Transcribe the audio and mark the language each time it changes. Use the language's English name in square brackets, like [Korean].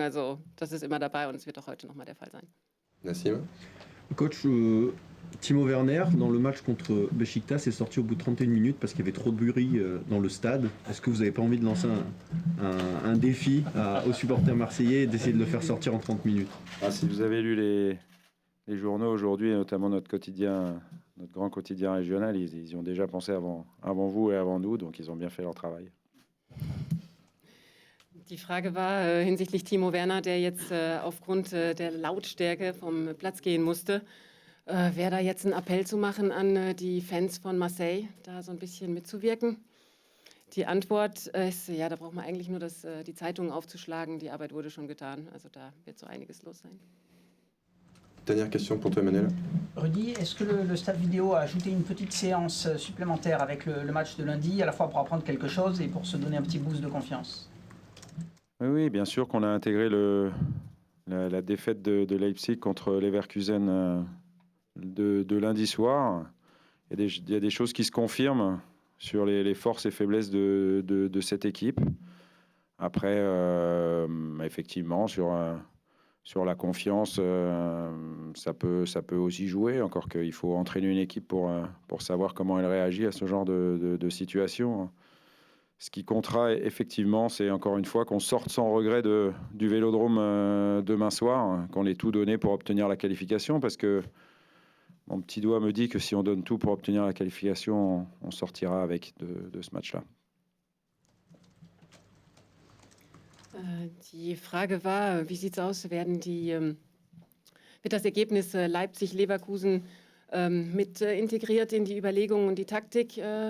[German] Also das ist immer dabei und es wird auch heute nochmal der Fall sein. [French] Nassim. Coach, Timo Werner, dans le match contre Beşiktaş, est sorti au bout de 31 minutes parce qu'il y avait trop de bruit dans le stade. Est-ce que vous n'avez pas envie de lancer un défi aux supporters marseillais et d'essayer de le faire sortir en 30 minutes? Si vous avez lu les journaux aujourd'hui, et notamment notre grand quotidien régional, ils y ont déjà pensé avant vous et avant nous, donc ils ont bien fait leur travail. [German] Die Frage war hinsichtlich Timo Werner, der jetzt aufgrund der Lautstärke vom Platz gehen musste. Wäre da jetzt ein Appell zu machen an die Fans von Marseille, da so ein bisschen mitzuwirken? Die Antwort ist, ja, da braucht man eigentlich nur die Zeitungen aufzuschlagen. Die Arbeit wurde schon getan, also da wird so einiges los sein. [French] Dernière question pour toi, Emmanuel. Rudy, est-ce que le stade vidéo a ajouté une petite séance supplémentaire avec le match de lundi, à la fois pour apprendre quelque chose et pour se donner un petit boost de confiance? Oui, bien sûr qu'on a intégré la défaite de Leipzig contre Leverkusen de lundi soir. Il y a des choses qui se confirment sur les forces et faiblesses de cette équipe. Après, effectivement, sur la confiance, ça peut aussi jouer. Encore qu'il faut entraîner une équipe pour savoir comment elle réagit à ce genre de situation. Ce qui comptera effectivement, c'est encore une fois qu'on sorte sans regret du Vélodrome demain soir, qu'on ait tout donné pour obtenir la qualification, parce que mon petit doigt me dit que si on donne tout pour obtenir la qualification, on sortira avec de ce match-là. [German] Die Frage war, wie sieht es aus? Wird das Ergebnis Leipzig-Leverkusen mit integriert in die Überlegungen und die Taktik?